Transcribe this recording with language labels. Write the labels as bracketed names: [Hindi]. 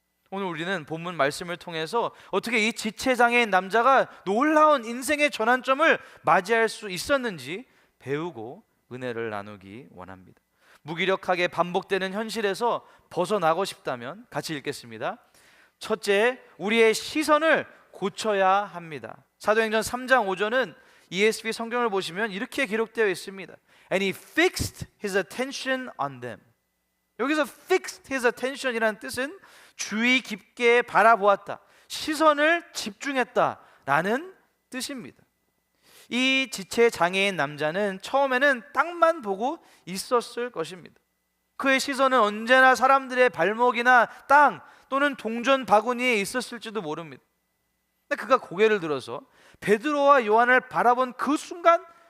[Korean] 오늘 우리는 본문 말씀을 통해서 어떻게 이 지체장애인 남자가 놀라운 인생의 전환점을 맞이할 수 있었는지 배우고 은혜를 나누기 원합니다. 무기력하게 반복되는 현실에서 벗어나고 싶다면 같이 읽겠습니다. 첫째, 우리의 시선을 고쳐야 합니다. 사도행전 3장 5절은 ESV 성경을 보시면 이렇게 기록되어 있습니다. [English] And he fixed his attention on them. [Korean] 여기서 [English] fixed his attention [Korean] 이라는 뜻은 주의 깊게 바라보았다, 시선을 집중했다라는 뜻입니다. 이 지체 장애인 남자는 처음에는 땅만 보고 있었을 것입니다. 그의 시선은 언제나 사람들의 발목이나 땅 또는 동전 바구니에 있었을지도 모릅니다. 근데 그가 고개를 들어서 베드로와 요한을 바라본 그 순간